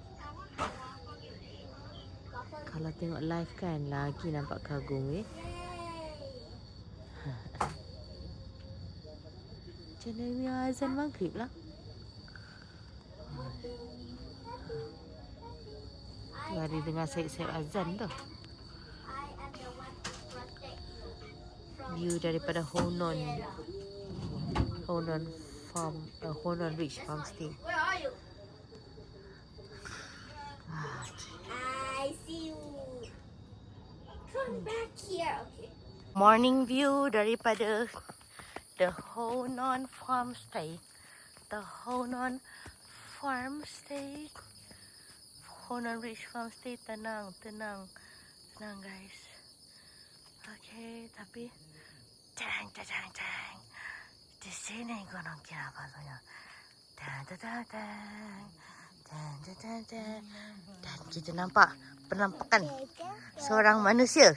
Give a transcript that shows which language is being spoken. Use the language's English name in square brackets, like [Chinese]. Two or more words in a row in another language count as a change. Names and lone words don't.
[Malay] Kalau tengok live kan lagi nampak kagum Macam mana azan maghrib lah. Tu hari dengar sayap-sayap azan tu. View daripada Honan Farm, Honan Ridge Farmstay. [English] Where are you? I see you. Come back here. Okay. Morning view [Malay] daripada [English] the Honan Farmstay. The Honan Farmstay. Honan Ridge Farmstay. [Malay] Tenang guys. Okay, tapi Tang. Di sini Gunung Kinabalunya. Tang. Dan kita nampak penampakan seorang manusia.